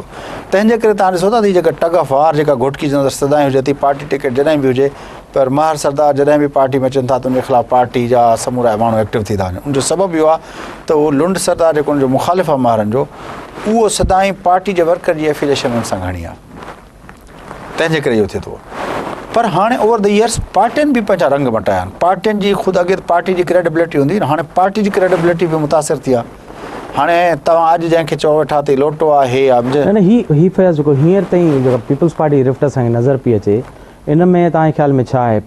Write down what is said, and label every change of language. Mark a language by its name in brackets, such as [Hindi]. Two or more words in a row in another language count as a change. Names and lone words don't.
[Sindhi] तंहिंजे करे तव्हां ॾिसो था जेका [English] tug of war [Sindhi] जेका घोटकी जे अंदरि सदाईं हुजे थी, पार्टी टिकट जॾहिं बि हुजे, पर महर सरदार जॾहिं बि पार्टी में अचनि था त उनजे ख़िलाफ़ु पार्टी जा समूरा माण्हू एक्टिव थी था वञनि। उनजो सबबु इहो आहे त उहो लुंड सरदार जेको उनजो मुखालिफ़ आहे महरनि जो, उहो सदाईं पार्टी जे वर्कर जी एफिलिएशन उन सां घणी आहे, तंहिंजे करे इहो थिए थो। पर हाणे [English] over the years [Sindhi] पार्टियुनि बि पंहिंजा रंग मटाया आहिनि, पार्टियुनि जी ख़ुदि अॻे पार्टी जी क्रेडिबिलिटी हूंदी न, हाणे पार्टी जी क्रेडिबिलिटी बि मुतासिर थी आहे। हाणे तव्हां अॼु जंहिंखे चओ वेठा त लोटो आहे न ही फैज़ जेको हींअर ताईं जेको पीपल्स पार्टी रिफ्ट असांखे नज़र पई अचे, इन में तव्हांजे ख़्याल में छा आहे?